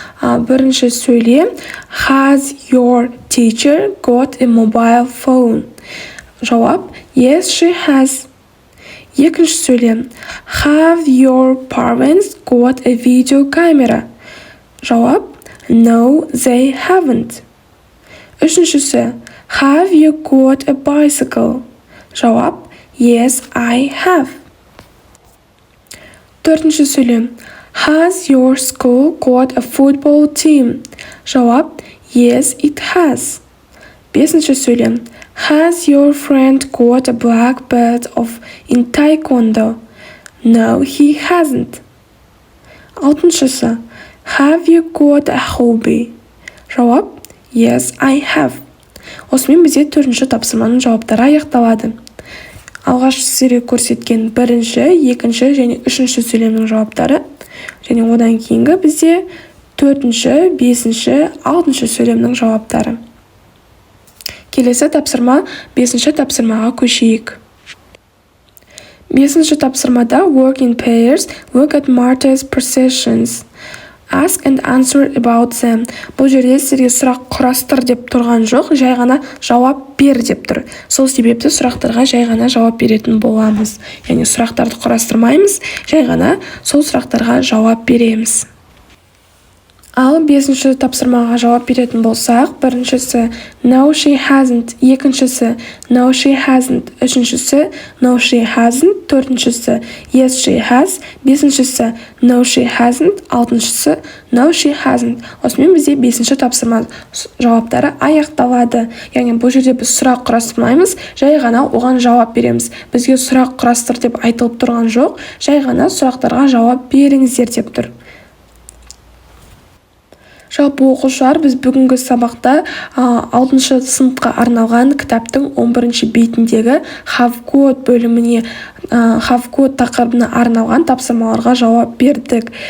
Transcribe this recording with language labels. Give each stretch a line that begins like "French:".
Kazakh: Бірінші сөйлем.
English: Has your teacher got a mobile phone?
Kazakh: Жауап.
English: Yes, she has.
Kazakh: Екінші сөйлем.
English: Have your parents got a video camera?
Kazakh: Жауап.
English: No, they haven't.
Kazakh: Үшіншісі.
English: Have you got a bicycle?
Kazakh: Жауап.
English: Yes, I have.
Kazakh: Төртінші сөйлем.
English: Has your school got a football team?
Kazakh: Жауап.
English: Yes, it has.
Kazakh: Бесінші сөйлем.
English: Has your friend got a black belt in taekwondo? No, he hasn't.
Kazakh: Алтыншысы.
English: Have you got a hobby?
Kazakh: Жауап.
English: Yes, I have.
Kazakh: Осымен бізде 4-ші тапсырманың жауаптары аяқталады. Алғаш сізге көрсеткен 1-ші, 2-ші және 3-ші сөйлемнің жауаптары, және одан кейінгі бізде 4-ші, 5-ші, 6-ші сөйлемнің жауаптары. Келесі тапсырма 5-ші тапсырмаға көшейік. 5-ші тапсырмада
English: work in pairs, look at Martha's possessions. Ask and answer about them.
Kazakh: Бұл жерде сізге сұрақ құрастыр деп тұрған жоқ, жай ғана жауап бер деп тұр. Сол себепті сұрақтарға жай ғана жауап беретін боламыз. Яғни сұрақтарды құрастырмаймыз, жай ғана сол сұрақтарға жауап береміз. Ал 5-ші тапсырмаға жауап беретін болсақ, 1-шісі
English: no she hasn't, 2-шісі no she hasn't, 3-шісі no she hasn't, 4-шісі yes she has, 5-шісі no she hasn't, 6-шісі no she hasn't.
Kazakh: Осымен бізде 5-ші тапсырма жауаптары аяқталады. Яғни бұл жерде біз сұрақ құрастырмаймыз, жай ғана оған жауап береміз. Бізге сұрақ құрастыр деп айтылып тұрған жоқ, жай ғана сұрақтарға жауап беріңіздер деп тұр. Жалпы оқушылар, біз бүгінгі сабақта 6-шы сыныпқа арналған кітаптың 11-ші бетіндегі have got бөліміне, have got тақырыбына арналған тапсырмаларға жауап бердік.